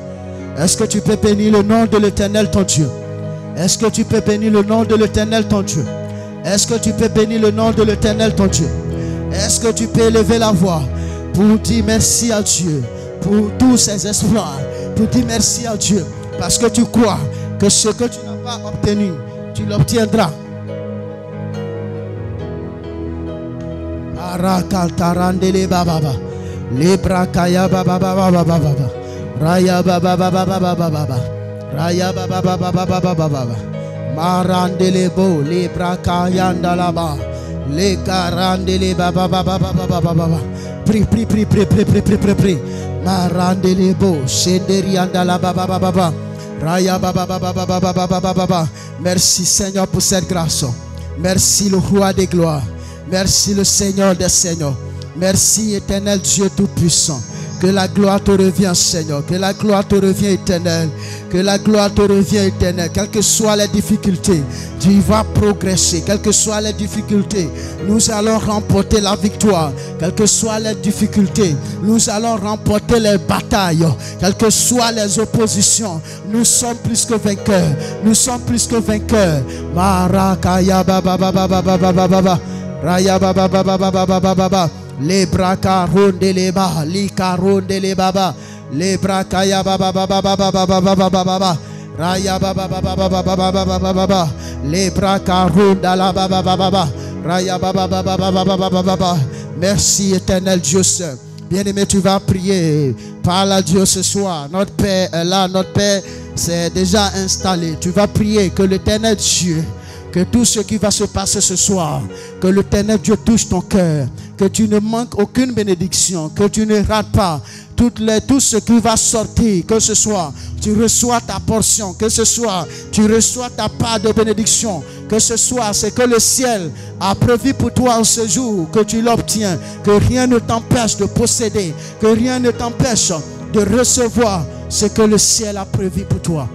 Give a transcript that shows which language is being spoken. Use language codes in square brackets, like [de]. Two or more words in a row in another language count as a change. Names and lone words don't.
[fr] Est-ce que tu peux bénir le nom de l'Éternel, ton Dieu? Est-ce que tu peux bénir le nom de l'Éternel, ton Dieu? Est-ce que tu peux bénir le nom de l'Éternel, ton Dieu? Est-ce que tu peux élever la voix pour dire merci à Dieu pour tous ses exploits, pour dire merci à Dieu parce que tu crois que ce que tu n'as pas obtenu, tu l'obtiendras. Arakaltarandele bababa, lebrakaya bababa bababa, raya bababa bababa, raya bababa bababa, marandele bo, lebrakaya ndalaba, le karandele bababa bababa. Prie, prie, prie, prie, prie, prie, prie, prie, prie. Marandele bo, shenderi andala bababa bababa, raya bababa bababa bababa bababa. Merci Seigneur pour cette grâce. Merci le roi des gloires. Merci le Seigneur des Seigneurs. Merci éternel Dieu Tout-Puissant. Que la gloire te revient, Seigneur. Que la gloire te revient, éternel. Que la gloire te revient, éternel. Quelles que soient les difficultés, tu vas progresser. Quelles que soient les difficultés, nous allons remporter la victoire. Quelles que soient les difficultés, nous allons remporter les batailles. Quelles que soient les oppositions, nous sommes plus que vainqueurs. Nous sommes plus que vainqueurs. Marakaya baba baba baba baba baba. Raya baba baba baba baba baba. Les braka rondele ba, li karondele baba, les braka ya baba baba baba baba baba baba, raya baba baba baba baba baba baba, les braka rondala baba baba, raya baba baba baba baba baba. Merci éternel Dieu Saint. Bien-aimé, tu vas prier. Parle à Dieu ce soir. Notre Père est là, notre Père c'est déjà installé. Tu vas prier que l'Éternel Dieu, que tout ce qui va se passer ce soir, que l'Éternel Dieu touche ton cœur, que tu ne manques aucune bénédiction, que tu ne rates pas tout ce qui va sortir, que ce soit tu reçois ta portion, que ce soit tu reçois ta part de bénédiction, que ce soit ce que le ciel a prévu pour toi en ce jour, que tu l'obtiens, que rien ne t'empêche de posséder, que rien ne t'empêche de recevoir ce que le ciel a prévu pour toi.